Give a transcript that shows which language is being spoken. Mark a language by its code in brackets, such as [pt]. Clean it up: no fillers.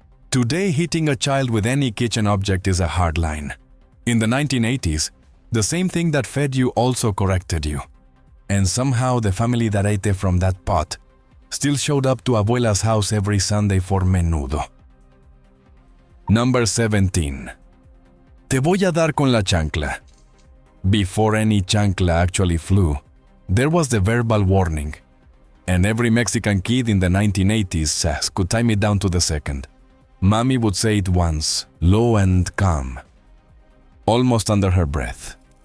[en] Today, hitting a child with any kitchen object is a hard line. In the 1980s, the same thing that fed you also corrected you. And somehow the family that ate from that pot still showed up to abuela's house every Sunday for menudo. Number 17. [es] Te voy a dar con la chancla. [en] Before any chancla actually flew, there was the verbal warning. And every Mexican kid in the 1980s could time it down to the second. Mommy would say it once, low and calm, almost under her breath.